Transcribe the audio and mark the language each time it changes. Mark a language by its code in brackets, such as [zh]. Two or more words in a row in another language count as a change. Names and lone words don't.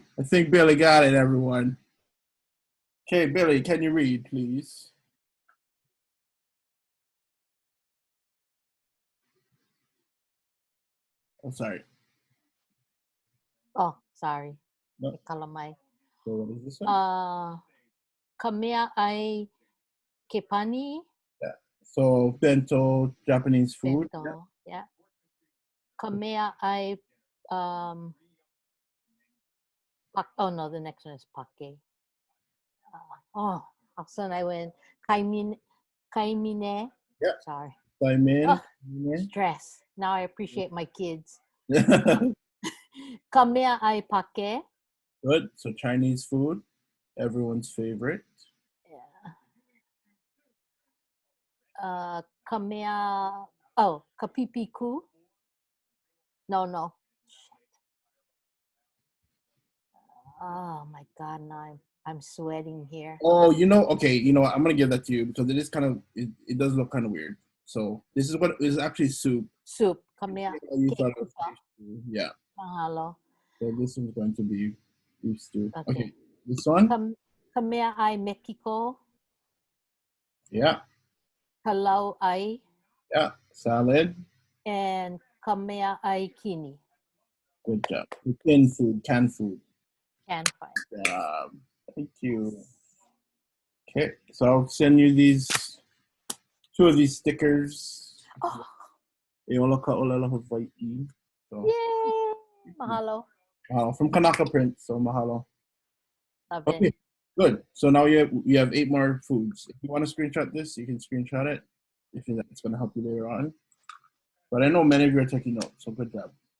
[en] I think Billy got it, everyone. Okay, Billy, can you read, please? Oh, sorry. Oh, sorry. No. Kalamai. So what is this one? [haw] Kameaʻai kepani. [en] Yeah. So bento, Japanese food. Bento, yeah. Kameaʻai oh no, the next one is pake. Oh, all of a sudden I went kaimine. Yeah. Sorry. Kaimine. Stress. Now I appreciate my kids. [haw] Kameaʻai pake. [en] Good. So Chinese food, everyone's favorite. Yeah. [haw] Kapipiku. No. [en] Oh my God, now I'm sweating here. Oh, okay, what? I'm gonna give that to you because it is kind of it does look kind of weird. So this is what is actually soup. Soup. Kamea. Yeah. Mahalo. So this is going to be beef stew. Okay. This one. [haw] Kameaʻai Mexico. [en] Yeah. Kalauʻai. Yeah. Salad. [haw] And kameaʻai kini. [en] Good job. Canned food. Canned food. Thank you. Okay, so I'll send you two of these stickers. Oh. [haw] ʻAʻA ʻOLELO Hawaiʻi. [en] So, yay! Mahalo. From Kanaka Print, so mahalo. Love Okay, it. good. So now you have 8 more foods. If you want to screenshot this, you can screenshot it. If it's going to help you later on. But I know many of you are taking notes, so good job.